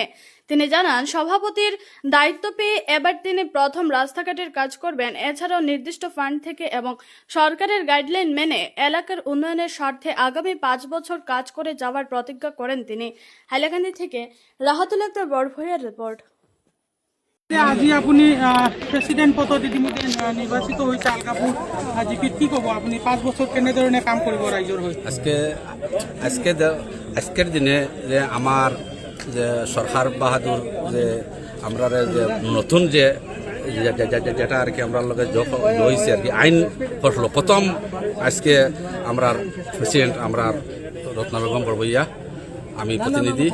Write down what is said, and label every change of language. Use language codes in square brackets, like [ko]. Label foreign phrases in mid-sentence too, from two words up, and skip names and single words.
[bn] তিনি জানান, সভাপতির দায়িত্ব পেয়ে এবার তিনি প্রথম রাস্তাঘাটের কাজ করবেন। এছাড়াও নির্দিষ্ট ফান্ড থেকে এবং সরকারের গাইডলাইন মেনে এলাকার উন্নয়নের স্বার্থে আগামী 5 বছর কাজ করে যাওয়ার প্রতিজ্ঞা করেন তিনি। হাইলাকান্দি থেকে রাহাতুল আক্তার বরভূঁইয়ার রিপোর্ট। [as] আজি আপুনি প্ৰেচিডেণ্ট পদত ইতিমধ্যে নিৰ্বাচিত হৈছে আলগাপুৰ জিপিত। কি ক'ব আপুনি 5 বছৰ কেনেধৰণে কাম কৰিব ৰাইজৰ হৈ? [bn] আজকের দিনে যে আমার যে সরকার বাহাদুর যে আমরা যে নতুন যে যেটা আর কি আমরা লগে যোগ হয়েছে আর কি আইন করলো প্রথম আজকে আমরা প্রেসিডেন্ট আমরা রত্না বেগম বরভূঁইয়া আমি প্রতিনিধি।